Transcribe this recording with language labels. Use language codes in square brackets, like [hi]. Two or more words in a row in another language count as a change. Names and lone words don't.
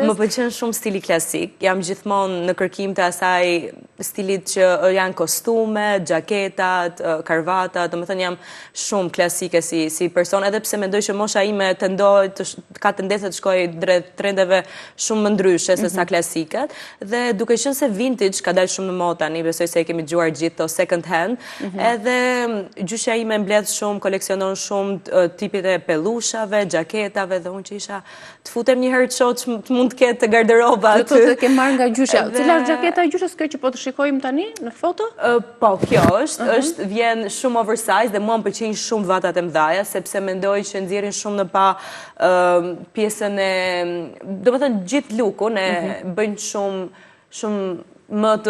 [sq] Më pëlqen shumë stili klasik. Jam gjithmonë në kërkim të asaj stilit që janë kostume, xhaketat, karvatat, domethënë jam shumë klasike si person, edhe pse mendoj që mosha ime ka tendencë të shkojë drejt trendeve shumë më ndryshe se sa klasikat, dhe duke qenë se vintage ka dalë shumë në modë tani, besoj se e kemi dëgjuar gjithë to [en] second hand, [sq] edhe gjyshja ime mbledh shumë, koleksionon shumë tipit e pellushave, xhaketave, dhe unë që isha të futem një herë të mund të ketë garderoba aty. Do të ke marrë nga gjyshja. Cila është xhaketa e gjyshës kjo që po të shikojmë tani në foto? Po, kjo është vjen shumë oversize dhe mua më pëlqejnë shumë vatat e mëdhaja, sepse mendoj që nxjerrin shumë në pa pjesën e, domethënë gjithë lookun e bëjnë shumë më të...